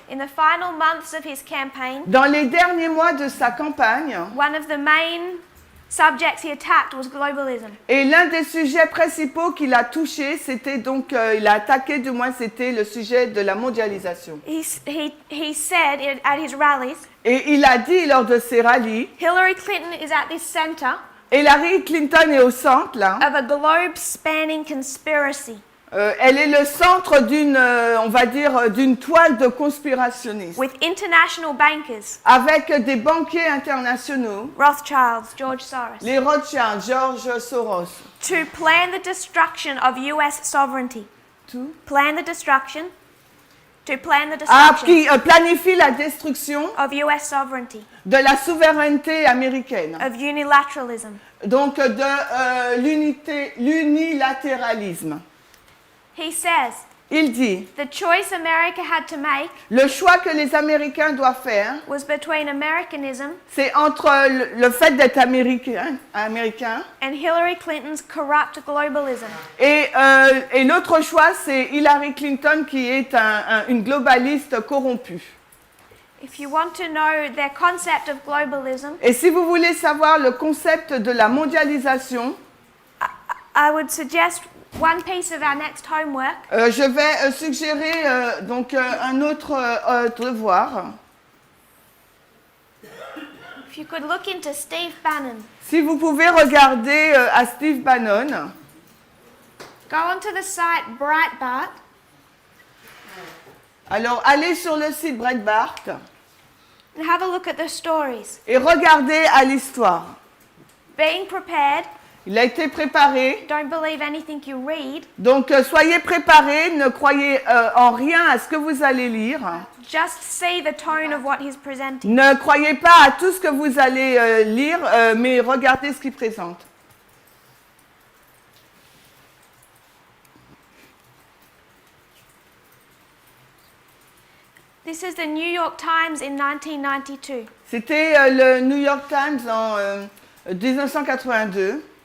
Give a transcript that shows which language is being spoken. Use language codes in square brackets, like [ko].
[en] In the final months of his campaign, [fr] Dans les derniers mois de sa campagne, [en] one of the main subjects he attacked was globalism. [fr] et l'un des sujets principaux qu'il a touché, c'était donc, il a attaqué du moins, c'était le sujet de la mondialisation. [en] He said at his rallies, [fr] Et il a dit lors de ses rallyes, [en] Hillary Clinton is at this center [fr] Hillary Clinton est au centre, là. [en] of a globe-spanning conspiracy. [fr] Elle est le centre d'une, on va dire, d'une toile de conspirationnistes. [en] With international bankers, [fr] Avec des banquiers internationaux, [en] Rothschilds, George Soros, [fr] les Rothschild, George Soros. [en] to plan the destruction of US sovereignty. [fr] Tout. [en] Plan the destruction. To plan the Ah, destruction [fr] qui planifie la destruction [en] of US sovereignty, [fr] de la souveraineté américaine. [en] of unilateralism. [fr] Donc de l'unilatéralisme. [en] He says, [fr] Il dit, [en] the choice America had to make [fr] le choix que les Américains doivent faire, [en] was between Americanism [fr] c'est entre le fait d'être américain [en] and Hillary Clinton's corrupt globalism. [fr] et l'autre choix, c'est Hillary Clinton qui est une globaliste corrompue. [en] If you want to know their concept of globalism, [fr] Et si vous voulez savoir le concept de la mondialisation, [en] I would suggest one piece of our next homework. [fr] je vais suggérer donc un autre devoir. [en] If you could look into Steve Bannon, [fr] Si vous pouvez regarder à Steve Bannon, [en] go onto the site Breitbart [fr] alors allez sur le site Breitbart [en] and have a look at the stories. [fr] et regardez à l'histoire. [en] Being prepared, [fr] Il a été préparé, [en] don't believe anything you read, [fr] donc soyez préparés, ne croyez en rien à ce que vous allez lire. [en] just see the tone of what he's presenting. [fr] Ne croyez pas à tout ce que vous allez lire, mais regardez ce qu'il présente. [en] This is the New York Times in 1992. [fr] C'était le New York Times en 1982.